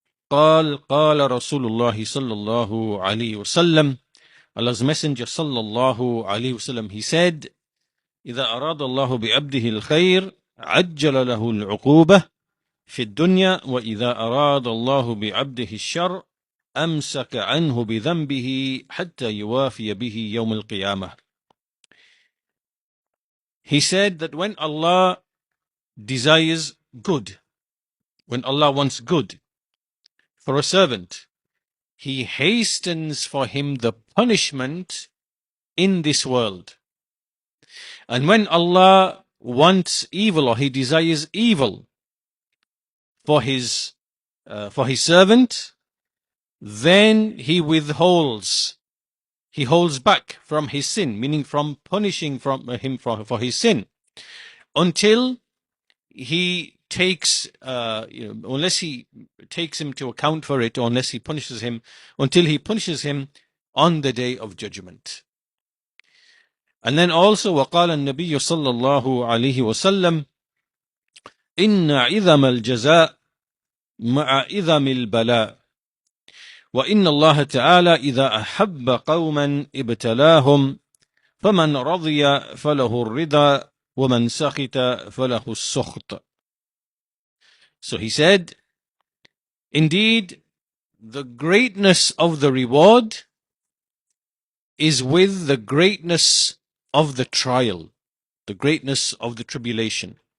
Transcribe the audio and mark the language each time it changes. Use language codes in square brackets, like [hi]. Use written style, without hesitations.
[ar] قال رسول الله صلى الله عليه وسلم, [en] Allah's Messenger [ar] صلى الله عليه وسلم, [en] he said, [ar] إذا أراد الله بعبده الخير عجل له العقوبة في الدنيا وإذا أراد الله بعبده الشر أمسك عنه بذنبه حتى يوافي به يوم القيامة. [en] He said that when Allah desires good, when Allah wants good for a servant, He hastens for him the punishment in this world. And when Allah wants evil, or He desires evil for his servant, then He withholds, He holds back from his sin, meaning from punishing from him for his sin, until He takes, unless He takes him to account for it, or unless He punishes him, until He punishes him on the day of judgment. And then also, [ar] وقال النبي صلى الله عليه وسلم, إن عظم الجزاء مع عظم البلاء وإن الله تعالى إذا أحب قوما ابتلاهم فمن رضي فله الرضا ومن سخط فله السخط. [en] So he said, indeed, the greatness of the reward is with the greatness of the trial, the greatness of the tribulation.